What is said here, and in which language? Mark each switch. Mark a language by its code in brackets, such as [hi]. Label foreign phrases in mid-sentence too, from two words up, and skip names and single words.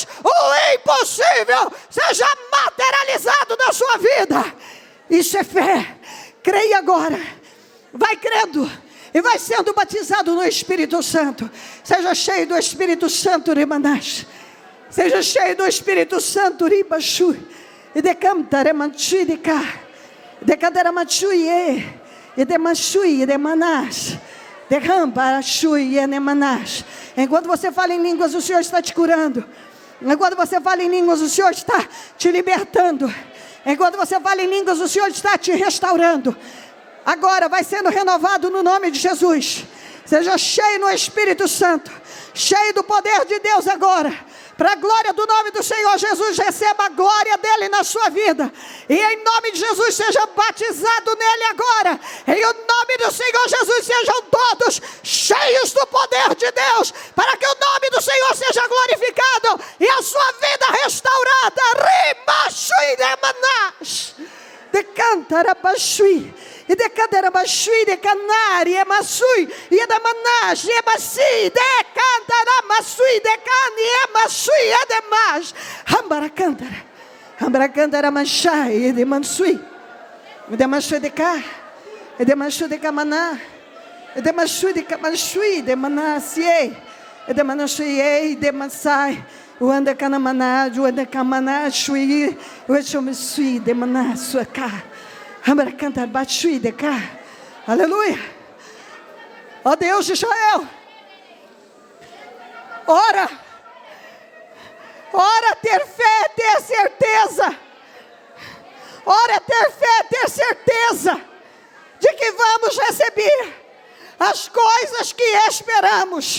[pt] O impossível seja materializado na sua vida. Isso é fé. Creia agora, vai crendo e vai sendo batizado no Espírito Santo. Seja cheio do Espírito Santo, Remanás. Seja cheio do Espírito Santo, Ribachu. E decanta, Remanchu, de cá. Decanta, Remanchu, e de Manchui, e de Manás. Derramba, Chui, e de Manás. Enquanto você fala em línguas, o Senhor está te curando. Enquanto você fala em línguas, o Senhor está te libertando. Enquanto você fala em línguas, o Senhor está te restaurando. Agora vai sendo renovado no nome de Jesus. Seja cheio no Espírito Santo, cheio do poder de Deus agora. Para a glória do nome do Senhor Jesus, receba a glória dele na sua vida. E em nome de Jesus, seja batizado nele agora. Em nome do Senhor Jesus, sejam todos cheios do poder de Deus, para que o nome do Senhor seja glorificado e a sua vida restaurada. Rimashui de Manás. De Cantarabashui. E de Cantarabashui, de Canari, e Masui, e de Manás, e Massi, de Cantaramasui, de Cani, e Masui, e de Mas. Rambaracantara, Rambaracantara Manchai, e de Mansui, e de Mansui de Cá, e de Mansui de Camaná, e de Mansui de Camansui, de Manassie, e de Manasui, e de Mansai. O anda canamaná, o anda camaná, shui, o chomesui, de maná, sua cá. Vamos cantar, batui de cá. Aleluia. Ó Deus de Israel. Ora, ter fé, ter certeza. Ora, ter fé, ter certeza de que vamos receber as coisas que esperamos.